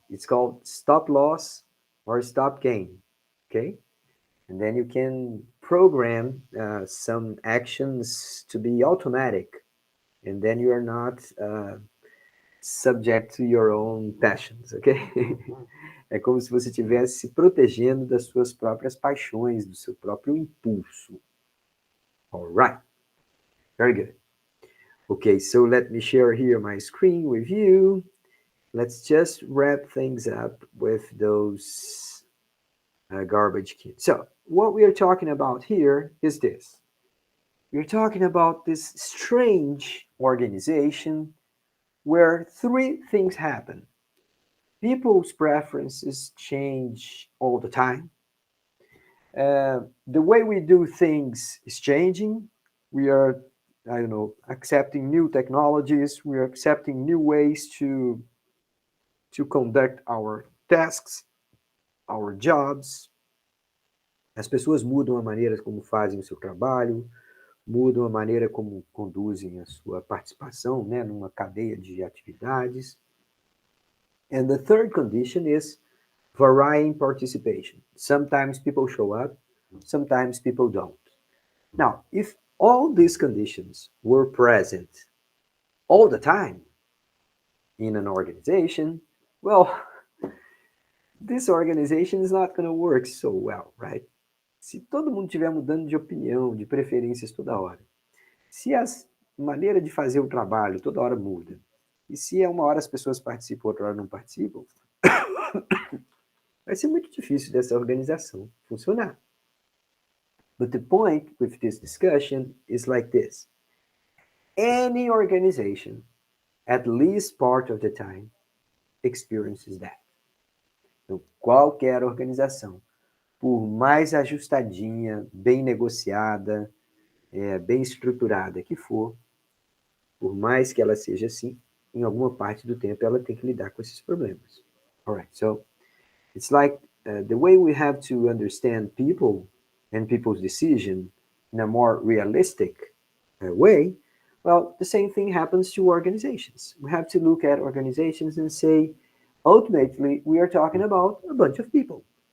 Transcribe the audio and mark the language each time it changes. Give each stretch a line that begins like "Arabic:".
English: It's called stop loss or stop gain. Okay. And then you can program some actions to be automatic. And then you are not subject to your own passions, ok?
Portuguese: É como se você estivesse se protegendo das suas próprias paixões, do seu próprio impulso.
English: All right. Very good. Okay, so let me share here my screen with you. Let's just wrap things up with those garbage cans. So, what we are talking about here is this. We're talking about this strange organization where three things happen. People's preferences change all the time. The way we do things is changing. We are, I don't know, accepting new technologies. We are accepting new ways to conduct our tasks, our jobs.
Portuguese: As pessoas mudam a maneira como fazem o seu trabalho, mudam a maneira como conduzem a sua participação, né, numa cadeia de atividades.
English: And the third condition is varying participation. Sometimes people show up, sometimes people don't. Now, if all these conditions were present all the time in an organization, well, this organization is not going to work so well, right?
Portuguese: Se todo mundo estiver mudando de opinião, de preferências toda hora, se a maneira de fazer o trabalho toda hora muda, e se uma hora as pessoas participam, outra hora não participam, vai ser muito difícil dessa organização funcionar.
English: But the point with this discussion is like this. Any organization, at least part of the time, experiences that.
Portuguese: Então, qualquer organização, por mais ajustadinha, bem negociada, bem estruturada que for, por mais que ela seja assim, em alguma parte do tempo ela tem que lidar com esses problemas.
English: All right, so it's like the way we have to understand people and people's decision in a more realistic way. Well, the same thing happens to organizations. We have to look at organizations and say, ultimately, we are talking about a bunch of people.